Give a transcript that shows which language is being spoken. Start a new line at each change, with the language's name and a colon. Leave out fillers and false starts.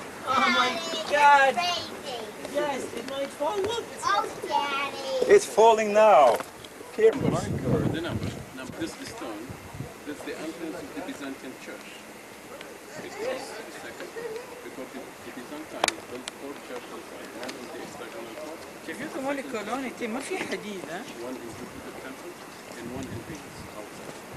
English: Oh my God! Yes, it might fall. Look! It's falling now. The number. Now this is the stone. That's the entrance of the Byzantine church. Because the second, because the Byzantines built 4 churches inside. One is the hexagonal court,
Arabic: شايفينكم مول الكولوني ما في حديد ها؟
English: one is the temple, and one in Venus outside.